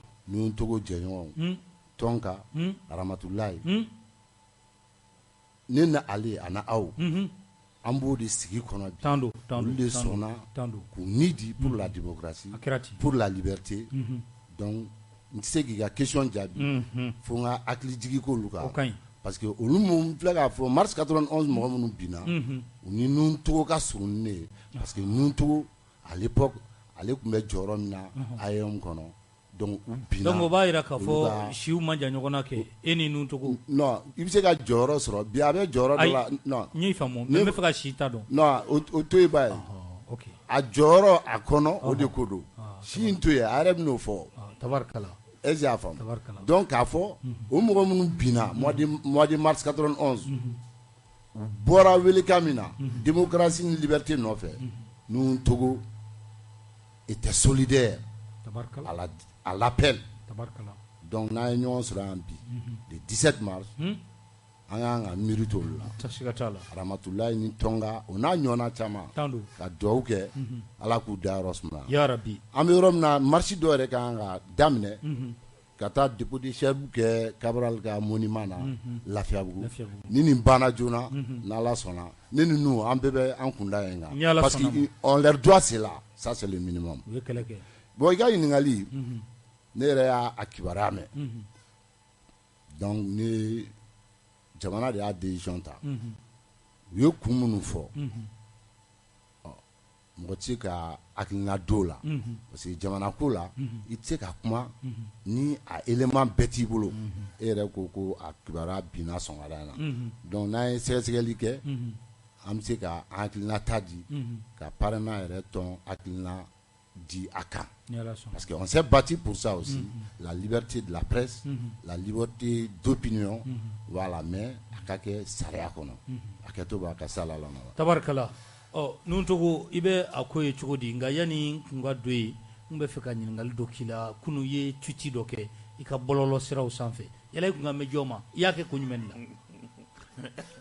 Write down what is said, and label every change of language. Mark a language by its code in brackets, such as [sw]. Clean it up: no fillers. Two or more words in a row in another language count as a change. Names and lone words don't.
[bm] ninnu Togo jɛɲɔgɔnw Tonka Ramatulayi ne na ale a na aw an b'o de sigi kɔnɔ bi olu de sɔnna k'u ni di [fr] pour la démocratie pour la liberté [bm] donc n tɛ se k'i ka question jaabi fo n ka hakili jigi k'olu kan [fr] parce que [bm] olu mun filɛ k'a fɔ mars 91 mɔgɔ minnu binna u ni nun Togo ka surun ne ye [fr] parce que [bm] nun Togo [fr] à l'époque [bm] ale tun bɛ jɔyɔrɔ min na AEM kɔnɔ donc u binna donc o b'a jira k'a fɔ siw ma jan ɲɔgɔn na kɛ e ni nun Togo non i bɛ se ka jɔyɔrɔ sɔrɔ bi a bɛ jɔyɔrɔ dɔ la non n y'i faamu mais n bɛ fɛ ka si ta dɔn non o to yen ba ye a jɔyɔrɔ a kɔnɔ o de ko don si in to yen a yɛrɛ bɛ n'o fɔ tabarikala [fr] est-ce que [bm] y'a faamu donc k'a fɔ o mɔgɔ minnu binna [fr] mois de mars [bm] 91 bɔra welekan min na démocratie ni liberté nɔfɛ [fr] nous Togo était solidaire à l'appel. [bm] Donc n'a ye ɲɔgɔn sɔrɔ yan bi [fr] le 17 mars [bm] an y'an ka miiri t'olu la Ramatulayi ni Tonga o n'a ɲɔgɔnna caman ka dugawu kɛ Ala k'u dayɔrɔ suma yarabi an bɛ yɔrɔ min na marche dɔ yɛrɛ kan ka daminɛ ka taa [fr] dépôt de [bm] chef kɛ Cabral ka monument na Lafiyabugu ni nin banna joona n'Ala sɔnna ne ni nu an bɛɛ bɛ an kunda yen kan [fr] parce que on leur doit cela, ça c'est le minimum. [bm] Bon i ka ɲininkali ne yɛrɛ y'a kibaruya mɛn donc ne jamana de y'a décision ta u ye kun minnu fɔ mɔgɔ tɛ se ka hakilina don la [fr] parce que [bm] jamana ko la i tɛ se ka kuma ni a élément bɛɛ t'i bolo e yɛrɛ ko a kibaruya binna sɔgɔmada in na donc n'an ye sɛgɛsɛgɛli kɛ an bɛ se ka hakilina ta di ka parrainant yɛrɛ tɔn hakilina di a kan [fr] parce qu'on s'est battu pour ça aussi la liberté de la presse la liberté d'opinion voilà [bm] mais a ka kɛ sariya kɔnɔ a kɛ to b'a ka sala la tabarikala nun Togo i bɛ a ko ye cogo di nka yani kun ka don yen n bɛ fɛ ka ɲininkali dɔ k'i la kunu ye tweet dɔ kɛ i ka bɔlɔlɔ siraw sanfɛ yala i kun ka mɛn jɔn ma i y'a kɛ kun jumɛn de